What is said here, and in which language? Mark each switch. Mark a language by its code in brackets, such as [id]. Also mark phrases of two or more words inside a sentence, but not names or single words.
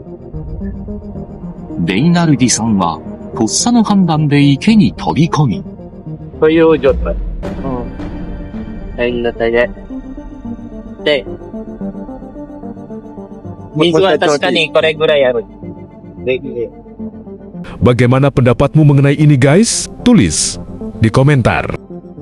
[ja] レイナルディさんは、とっさの判断で池に飛び込み。という状態。変な体で。で、水は確かにこれぐらいある。 [id] Bagaimana pendapatmu mengenai ini guys? Tulis di komentar.